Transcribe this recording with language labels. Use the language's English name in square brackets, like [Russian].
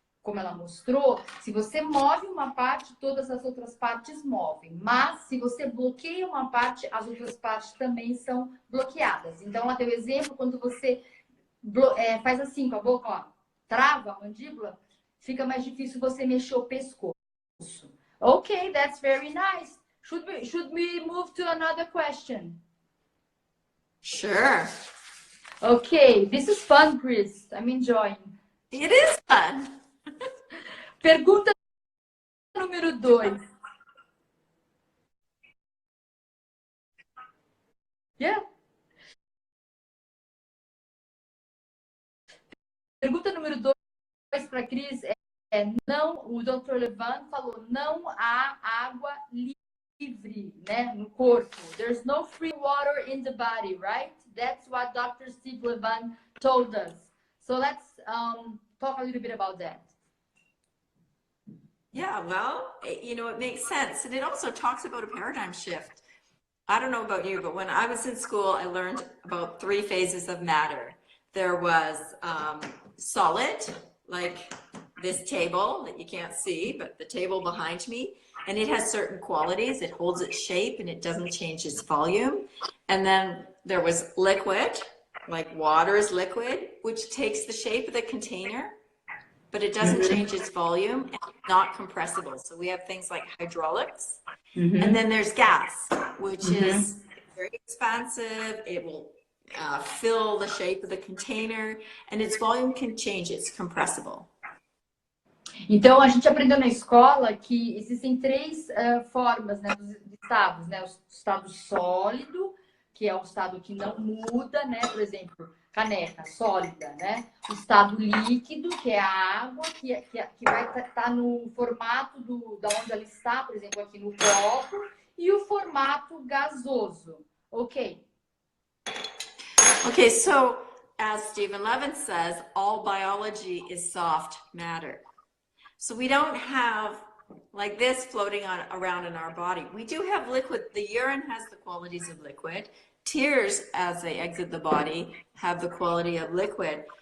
[Portuguese] Como ela mostrou, se você move uma parte, todas as outras partes movem. Mas, se você bloqueia uma parte, as outras partes também são bloqueadas. Então, ela deu exemplo, quando você faz assim com a boca, ó, trava a mandíbula, fica mais difícil você mexer o pescoço. [English] Okay, that's very nice. Should we move to another question? Sure. Okay, this is fun, Chris. I'm enjoying. It is fun. [Portuguese] Pergunta número 2. [English] Yeah. [Portuguese] Pergunta número 2 para Cris não, o Dr. Levan falou, não há água livre, né, no corpo. [English] There's no free water in the body, right? That's what Dr. Steve Levan told us. So let's talk a little bit about that. Yeah, well, you know, it makes sense. And it also talks about a paradigm shift. I don't know about you, but when I was in school, I learned about 3 phases of matter. there was solid, like this table that you can't see, but the table behind me, and it has certain qualities. It holds its shape and it doesn't change its volume. And then there was liquid, like water is liquid, which takes the shape of the container, but it doesn't change its volume and it's not compressible. So we have things like hydraulics. And then there's gas, which is very expansive. It will fill the shape of the container and its volume can change. It's compressible. [Portuguese] Então, a gente aprendeu na escola que existem três formas, né, dos estados, né? O estado sólido, que é um estado que não muda, né? Por exemplo, caneca sólida, né? O estado líquido, que é a água, que vai estar no formato da onde ela está, por exemplo, aqui no copo, e o formato gasoso. [English] Ok. Okay, so as Stephen Levin says, all biology is soft matter. So we don't have like this floating around in our body. We do have liquid. The urine has the qualities of liquid. Tears, as they exit the body, have the quality of liquid.